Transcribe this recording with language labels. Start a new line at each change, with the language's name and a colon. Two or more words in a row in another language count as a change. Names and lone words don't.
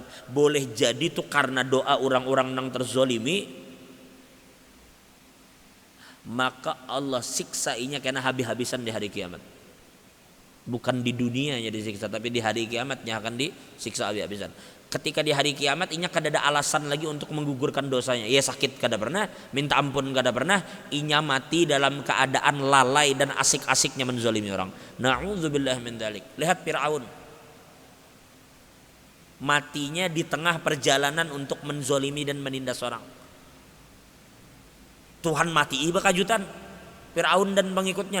Indonesian: Boleh jadi tuh karena doa orang-orang yang terzolimi, maka Allah siksa inya kena habis-habisan di hari kiamat. Bukan di dunianya disiksa, tapi di hari kiamatnya akan disiksa habis-habisan. Ketika di hari kiamat inya kada ada alasan lagi untuk menggugurkan dosanya. Ia sakit kada pernah, minta ampun kada pernah, inya mati dalam keadaan lalai dan asik-asiknya menzalimi orang.
Arabic: نعوذ بالله من ذلك.
Indonesian: Lihat Firaun, matinya di tengah perjalanan untuk menzalimi dan menindas orang. Tuhan mati iba kajutan Firaun dan pengikutnya.